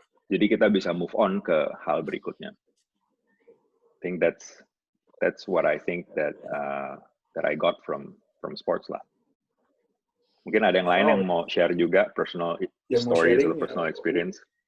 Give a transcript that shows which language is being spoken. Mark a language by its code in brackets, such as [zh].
[id] Jadi kita bisa [en] move on [id] ke hal berikutnya. [en] I think that's what I think that I got from sports lah. [id] Mungkin ada yang lain yang mau share juga [en] personal stories [id] atau [en] personal experience.